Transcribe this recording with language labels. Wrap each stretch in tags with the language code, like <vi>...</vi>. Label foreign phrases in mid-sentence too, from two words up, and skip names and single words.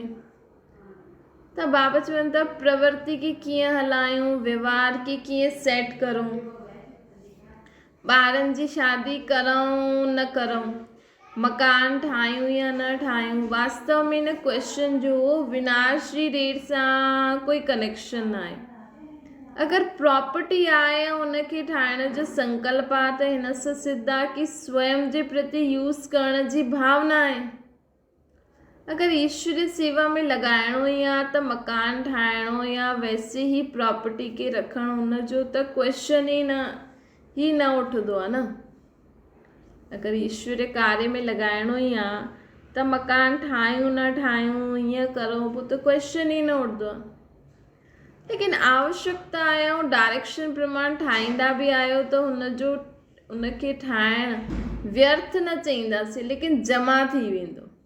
<sd>त बाबा चवनि था प्रवृत्ति खे कीअं हलायूं, व्यवहार खे कीअं सेट करूं, ॿारनि जी शादी करूं न करूं, मकान ठाहियूं या न ठाहियूं, वास्तव में हिन क्वेश्चन जो विनाश जी डेट सां कोई कनेक्शन न आहे। अगरि प्रॉपर्टी आहे या उनखे ठाहिण जो संकल्प आहे त हिन सां सिद्ध आहे कि स्वयं जे प्रति यूज़ करण जी भावना आहे। अगरि ईश्वरीय सेवा में लॻाइणो ई आहे त मकान ठाहिणो या वैसे ही प्रॉपर्टी खे रखणु हुनजो त क्वेश्चन ई न उठंदो आहे न। अगरि ईश्वरीय कार्य में लॻाइणो ई आहे त मकान ठाहियूं न ठाहियूं, हीअं करूं, पोइ त क्वेश्चन ई न उठंदो आहे। लेकिन आवश्यकता आहे ऐं डायरेक्शन प्रमाण ठाहींदा बि आहियो त उनखे ठाहिणु व्यर्थ न चईंदासीं, लेकिन जमा थी वेंदो।</sd>